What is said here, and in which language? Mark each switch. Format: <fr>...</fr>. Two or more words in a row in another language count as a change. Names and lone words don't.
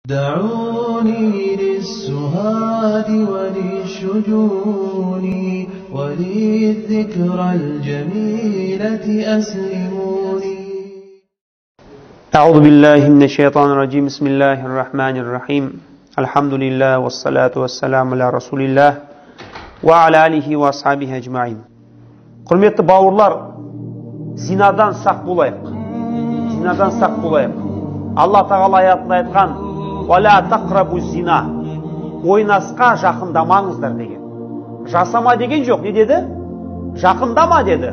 <ar>دعوني للسهاد وللشجون وللذكرى الجميلة أسلموني. أعوذ بالله من الشيطان الرجيم. بسم الله الرحمن الرحيم. الحمد لله والصلاة والسلام على رسول الله وعلى آله وأصحابه أجمعين.</ar> <kk>Құрметті бауырлар, зинадан сақ болайық. Зинадан сақ болайық. Алла тағала аятында айтқан:</kk> <ar>"ولا تقربوا الزنا",</ar> <kk>ойнасқа жақындамаңыздар деген. Жасама деген жоқ, не деді? Жақындама деді.</kk>